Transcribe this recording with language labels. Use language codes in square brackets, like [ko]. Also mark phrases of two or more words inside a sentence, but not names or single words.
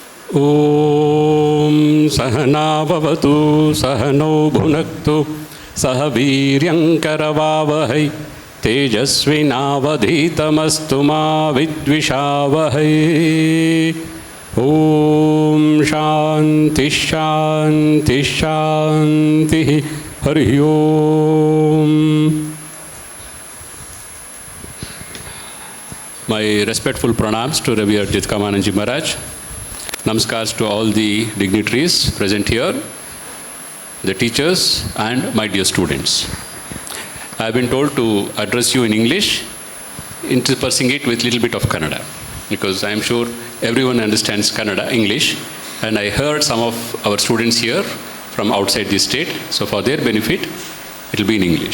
[sa] ಓಂ ಸಹನಾ ಭವತು ಸಹನೋ ಭುನಕ್ತು ಸಹ ವೀರ್ಯಂಕರವಾವಹೈ ತೇಜಸ್ವಿನಾವಧೀತಮಸ್ತು ಮಾ ವಿದ್ವಿಷಾವಹೈ. ಓಂ ಶಾಂತಿ ಶಾಂತಿ ಶಾಂತಿ. ಹರಿ ಓಂ. [en] My respectful pranams to Revered Jitkamananji Maharaj. Namaskars to all the dignitaries present here, the teachers and my dear students. I have been told to address you in English, interspersing it with a little bit of Kannada, because I am sure everyone understands Kannada, English, and I heard some of our students here from outside the state, so for their benefit, it will be in English.